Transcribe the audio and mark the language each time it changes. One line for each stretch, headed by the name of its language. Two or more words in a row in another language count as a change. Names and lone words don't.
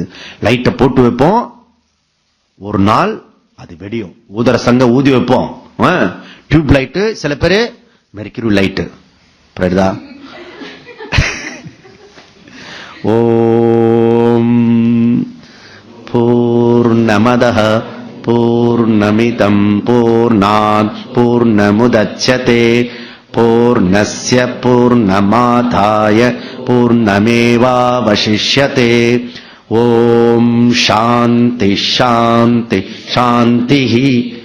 Tamil: லைட்டை போட்டு வைப்போம், ஒரு நாள் அது வெடியும். ஊதர சங்க ஊதி வைப்போம், டியூப் லைட்டு, சில பேரு மெர்க்யூரி லைட்டு.
Sanskrit: ओम् पूर्णमदः पूर्णमिदं पूर्णात् पूर्णमुदच्यते पूर्णस्य पूर्णमादाय पूर्णमेवावशिष्यते. ओम् शान्ति शान्ति शान्ति.